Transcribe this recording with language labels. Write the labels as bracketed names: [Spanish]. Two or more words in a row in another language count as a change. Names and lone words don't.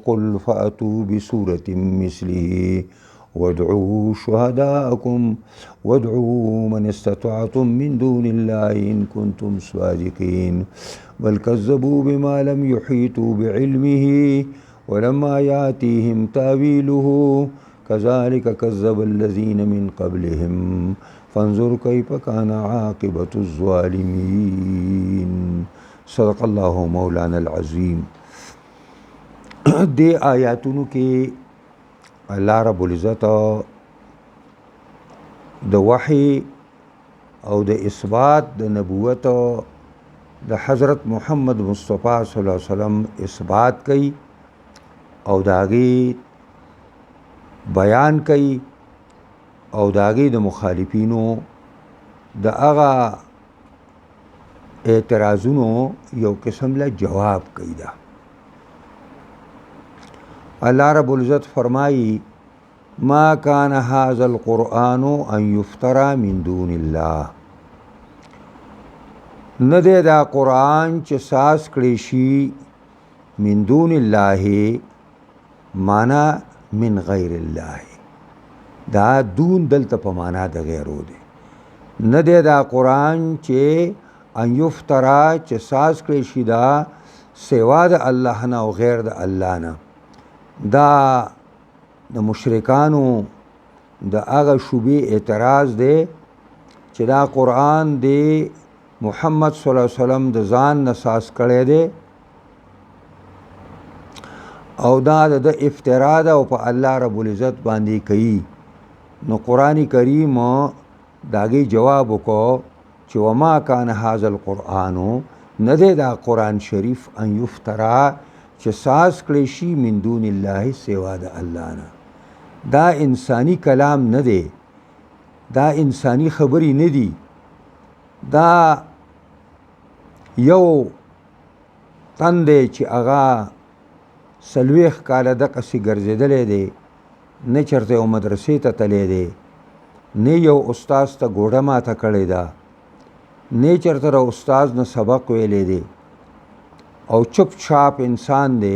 [Arabic] قل فأتوا بسورة مثله وادعوا شهداءكم وادعوا من استطعتم من دون الله إن كنتم صادقين بل كذبوا بما لم يحيطوا بعلمه ولما يأتيهم تأويله كذلك كذب الذين من قبلهم فانظر كيف كان عاقبة الظالمين صدق الله مولانا العظیم. [Pashto] دې آیاتونو کې الله رب العزت د وحی او د اثبات د نبوت د حضرت محمد مصطفی [Arabic] صلی الله علیه وسلم [Pashto] اثبات کوي او داغي بیان کوي او داغي د مخالفینو د هغه اعتراضونو یو قسم له جواب کوي. دا الله رب العزت فرمایي [Arabic] ما كان هذا القرآن ان يفترى من دون الله، [Pashto] نه دی دا قرآن چې ساز کړی شي [Arabic] من دون الله [Pashto] معنا [Arabic] من غیر الله، [Pashto] دا دون دلته په معنا د غیرو دی. نه دی دا قرآن چې [Arabic] ان یفترا [Pashto] چې ساز کړی شي دا سوا د الله نه او غیر د الله نه. دا د مشرکانو د هغه شوبې اعتراض دی چې دا قرآن دی محمد [Arabic] صلی الله علیه وسلم [Pashto] د ځان نه ساز کړی دی او دا د افترا ده او په الله رب العزت باندې کوي. نو قرآن کریم داغي جواب وکړو چې [Arabic] وما کان هذا القرآن، [Pashto] نه دی دا قرآن شریف [Arabic] ان یفترا [Pashto] چې ساز کړی شي [Arabic] من دون الله [Pashto] سوا د الله نه. دا انسانی کلام نه دی، دا انسانی خبرې نه دي، دا یو تن دی چې هغه 40 کاله دقسې ګرځېدلی دی، نه چېرته یو مدرسې ته تللی دی، نه یو استاز ته ګوډه ماته کړې ده، نه چېرته د استاز نه سبق ویلی دی او چپ چاپ انسان دی.